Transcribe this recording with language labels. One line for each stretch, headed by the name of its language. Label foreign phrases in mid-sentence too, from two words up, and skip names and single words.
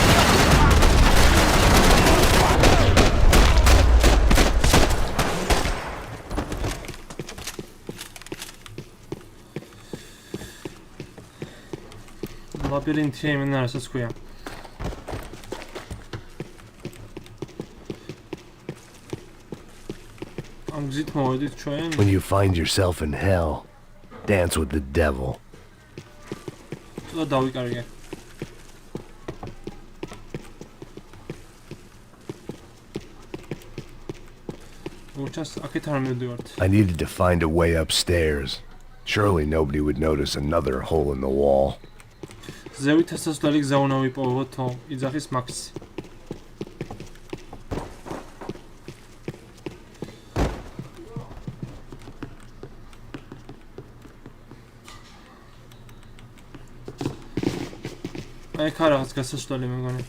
Georgian: ლაბირინთი იმენა რასაც ქვია. ამ გზით მოვედით ჩვენ.
English: When you find yourself in hell, dance with the devil.
Georgian: და დავიკარგე.
English: Just I needed to find a way upstairs. Surely nobody would notice another hole in the wall.
Georgian: ზევით ასასვლელი გზა უნდა ვიპოვოთ, იძახის მაქსი. აი ხა რაღაც გასასვლელი მეგონი.